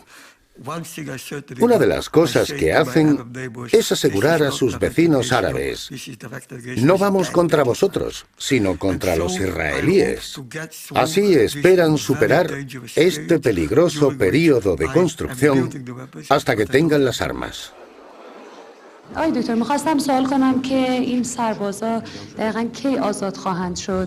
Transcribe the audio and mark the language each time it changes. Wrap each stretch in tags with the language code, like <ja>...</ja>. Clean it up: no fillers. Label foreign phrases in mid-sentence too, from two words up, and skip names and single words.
<es>Una de las cosas que hacen es asegurar a sus vecinos árabes: no vamos contra vosotros, sino contra los israelíes. Así esperan superar este peligroso período de construcción hasta que tengan las armas.</es> <fa>آقای دکتر می‌خواستم سوال کنم که این سربازا دقیقاً کی آزاد خواهند شد؟</fa>